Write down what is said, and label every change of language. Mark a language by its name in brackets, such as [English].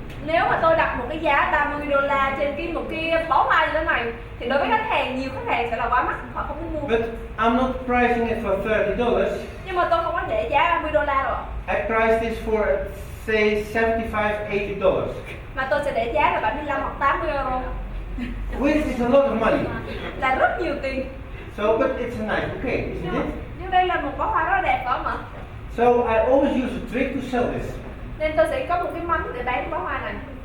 [Vietnamese] Nếu mà tôi đặt một cái giá 30 đô la trên một cái bó hoa như thế này thì đối với khách hàng, nhiều khách hàng sẽ là quá mắc, họ không muốn mua. [English] But I'm not pricing it for $30. [Vietnamese] Nhưng mà tôi không có để giá 30 đô la đâu ạ. [English] I priced this for say $75-$80. [Vietnamese] Mà tôi sẽ để giá là 75 hoặc 80 euro. [English] Which is a lot of money. [Vietnamese] Là rất nhiều tiền. [English] So, but it's a nice bouquet, isn't it? [Vietnamese] Nhưng đây là một bó hoa rất là đẹp phải không ạ? [English] So I always use a trick to sell this. [Vietnamese] Nên tôi sẽ có một cái mánh để bán bó hoa này.